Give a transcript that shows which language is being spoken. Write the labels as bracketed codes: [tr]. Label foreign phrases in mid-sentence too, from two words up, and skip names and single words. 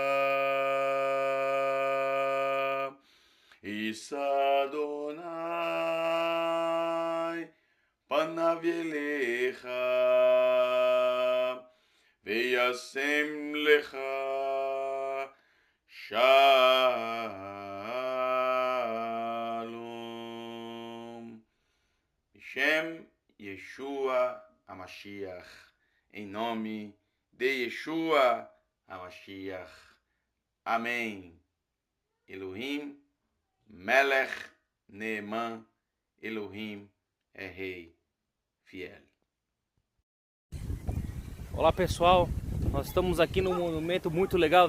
[he] ישא אדוני פניו אליך וישם לך שלום. שם ישוע המשיח. [pt] Em nome de Yeshua HaMashiach. [he] אמן. אלוהים מלך נאמן. [pt] Elohim é rei fiel. Olá pessoal, nós estamos aqui num monumento muito legal.